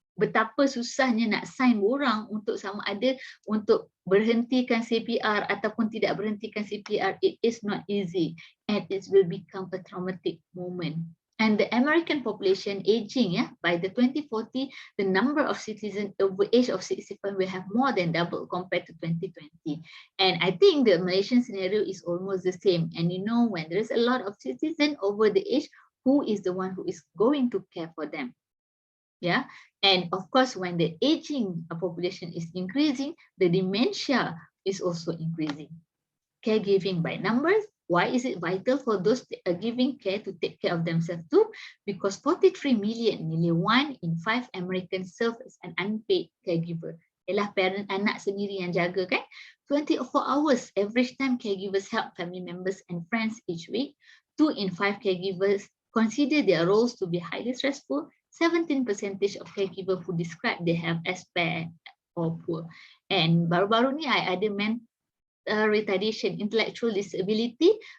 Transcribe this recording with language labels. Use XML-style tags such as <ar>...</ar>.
<ms>Betapa susahnya nak sign borang untuk sama ada untuk berhentikan CPR ataupun tidak berhentikan CPR.</ms> <en>It is not easy and it will become a traumatic moment. And the American population aging, by the 2040, the number of citizens over age of 65 will have more than double compared to 2020. And I think the Malaysian scenario is almost the same. And you know, when there is a lot of citizens over the age, who is the one who is going to care for them? Yeah, and of course, when the aging population is increasing, the dementia is also increasing. Caregiving by numbers. Why is it vital for those giving care to take care of themselves too? Because 43 million, nearly 1 in 5 Americans serve as an unpaid caregiver.</en> <ms>Ialah parent anak sendiri yang jaga kan.</ms> <en>24 hours average time caregivers help family members and friends each week. 2 in 5 caregivers consider their roles to be highly stressful. 17% of caregivers who describe their health as bad or poor. And</en> <ms>baru-baru ni</ms> <en>I</en> <ms>ada</ms> <en>mental retardation, intellectual disability.</en>